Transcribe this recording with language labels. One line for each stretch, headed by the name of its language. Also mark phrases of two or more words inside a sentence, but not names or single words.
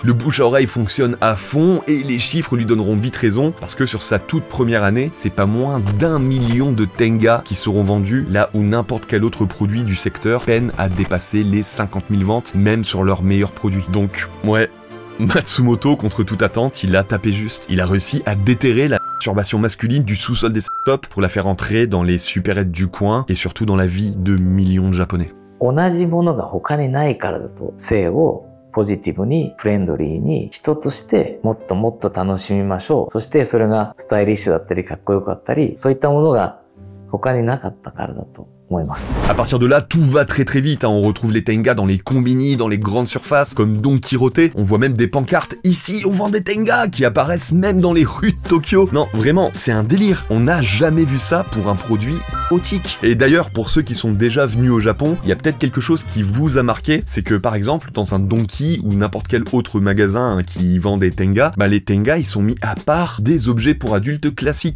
French: Le bouche à oreille fonctionne à fond, et les chiffres lui donneront vite raison, parce que sur sa toute première année, c'est pas moins d'1 million de Tenga qui seront vendus, là où n'importe quel autre produit du secteur peine à dépasser les 50 000 ventes, même sur leurs meilleurs produits. Donc, ouais, Matsumoto, contre toute attente, il a tapé juste. Il a réussi à déterrer la masturbation masculine du sous-sol des startups pour la faire entrer dans les supérettes du coin et surtout dans la vie de millions de Japonais.
Japanese: 同じものが他にないからだと、性をポジティブにフレンドリーに人としてもっともっと楽しみましょう。そしてそれがスタイリッシュだったりかっこよかったり、そういったものが他になかったからだと。À
French: partir de là, tout va très très vite, hein. On retrouve les Tenga dans les combini, dans les grandes surfaces, comme Don Quirote. On voit même des pancartes « Ici, on vend des Tenga » qui apparaissent même dans les rues de Tokyo. Non, vraiment, c'est un délire. On n'a jamais vu ça pour un produit érotique. Et d'ailleurs, pour ceux qui sont déjà venus au Japon, il y a peut-être quelque chose qui vous a marqué, c'est que par exemple, dans un Donki ou n'importe quel autre magasin qui vend des Tenga, bah les Tenga, ils sont mis à part des objets pour adultes classiques.